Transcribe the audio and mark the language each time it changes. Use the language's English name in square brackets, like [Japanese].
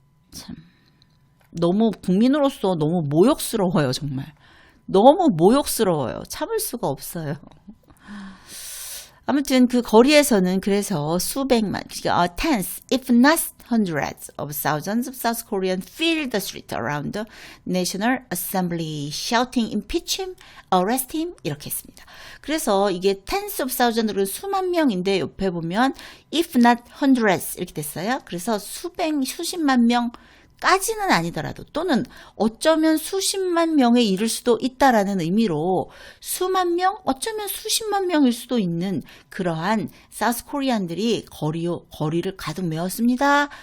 [Korean] 참 너무 국민으로서 너무 모욕스러워요. 정말 너무 모욕스러워요. 참을 수가 없어요. 아무튼 그 거리에서는 그래서 수백만, [English] tens, if not hundreds of thousands of South Koreans filled the street around the National Assembly, shouting impeach him, arrest him [Korean] 이렇게 했습니다. 그래서 이게 [English] tens of thousands [Korean] 로 수만 명인데 옆에 보면 [English] if not hundreds [Korean] 이렇게 됐어요. 그래서 수십만 명 까지는 아니더라도 또는 어쩌면 수십만 명에 이를 수도 있다라는 의미로 수만 명, 어쩌면 수십만 명일 수도 있는 그러한 사우스 코리안들이 거리를 가득 메웠습니다.